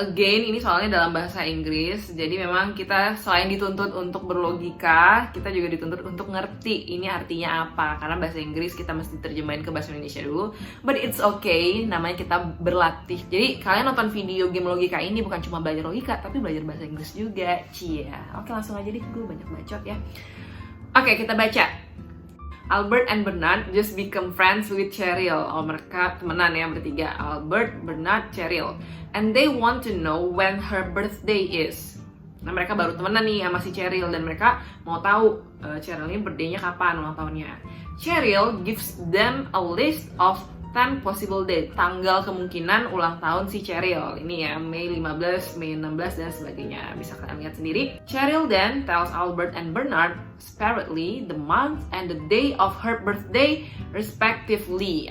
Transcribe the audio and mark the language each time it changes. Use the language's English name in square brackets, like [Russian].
[Indonesian] Again, ini soalnya dalam bahasa Inggris. Jadi memang kita selain dituntut untuk berlogika, kita juga dituntut untuk ngerti ini artinya apa. Karena bahasa Inggris kita mesti terjemahin ke bahasa Indonesia dulu. [English] But it's okay, [Indonesian] namanya kita berlatih. Jadi kalian nonton video Game Logika ini bukan cuma belajar logika, tapi belajar bahasa Inggris juga. Cia. Oke, langsung aja deh, gue banyak bacot ya. Oke, kita baca. [English] Albert and Bernard just become friends with Cheryl. [Indonesian] Oh, mereka temenan ya bertiga. [English] Albert, Bernard, Cheryl. And they want to know when her birthday is. [Indonesian] Nah, mereka baru temenan nih sama si Cheryl. Dan mereka mau tahu Cheryl ini birthday-nya kapan, ulang tahunnya. [English] Cheryl gives them a list of 10 possible date, [Indonesian] tanggal kemungkinan ulang tahun si Cheryl. Ini ya, Mei 15, Mei 16, dan sebagainya. Bisa kalian lihat sendiri. [English] Cheryl then tells Albert and Bernard separately the month and the day of her birthday respectively.